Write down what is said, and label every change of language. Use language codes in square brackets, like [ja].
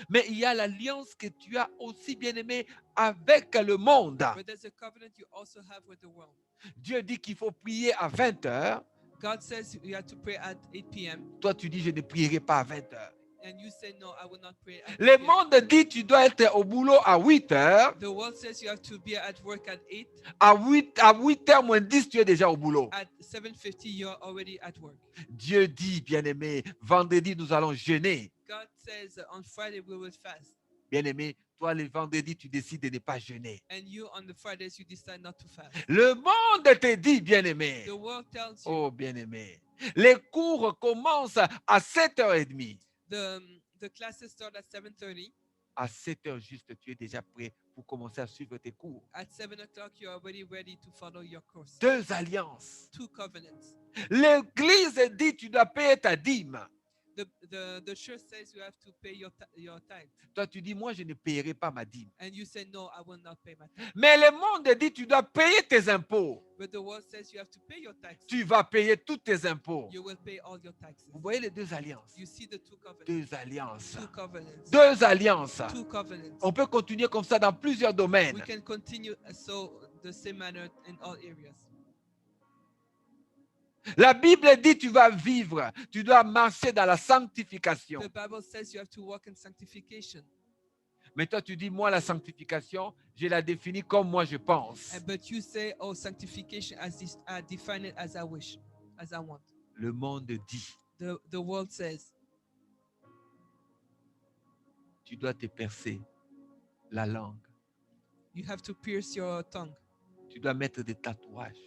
[fr] mais il y a l'alliance que tu as aussi, bien-aimé, avec le monde. [en] but there's a covenant you also have with the world. [fr] Dieu dit qu'il faut prier à 20 heures. [en] God says you have to pray at 8 p.m. [fr] Toi, tu dis, je ne prierai pas à 20 heures. [en] and you say no, I will not pray at 8 [fr] Le [en] p.m. [fr] monde dit, tu dois être au boulot à 8 heures. [en] The world says you have to be at work at 8. [fr] À 8 heures moins 10, tu es déjà au boulot. [en] At 7:50, you're already at work. [fr] Dieu dit, bien-aimé, vendredi, nous allons jeûner. [en] God says on Friday we will fast. [fr] Bien-aimé, toi, le vendredi, tu décides de ne pas jeûner. [en] And you, on the Fridays, you decide not to fast. [fr] Le monde te dit, bien-aimé. [en] The world tells you [fr] Oh, bien-aimé. Les cours commencent à 7h30. [en] the classes start at 7:30. [fr] À 7h juste, tu es déjà prêt pour commencer à suivre tes cours. [en] At 7 o'clock, you're already ready to follow your course. [fr] Deux alliances. [en] Two covenants. [fr] L'Église dit, tu dois payer ta dîme. [en] The church says you have to pay your tithe. [fr] Toi, tu dis, moi, je ne paierai pas ma dîme. [en] And you say, no, I will not pay my tithe. [fr] Mais le monde dit, tu dois payer tes impôts. [en] But the world says you have to pay your taxes. [fr] Tu vas payer tous tes impôts. [en] You will pay all your taxes. [fr] Vous voyez les deux alliances. [en] You see the two covenants. [fr] Deux alliances. [en] Two covenants. [fr] Deux alliances. [en] Two covenants. [fr] On peut continuer comme ça dans plusieurs domaines. [en] We can continue so the same manner in all areas. [fr] La Bible dit tu vas vivre, tu dois marcher dans la sanctification. [en] The Bible says you have to walk in sanctification. [fr] Mais toi tu dis moi la sanctification, je la définis comme moi je pense. [en] But you say, oh, sanctification as this, I define it as I wish, as I want. [fr] Le monde dit [en] The world says [fr] tu dois te percer la langue. [en] you have to pierce your tongue. [fr] Tu dois mettre des tatouages.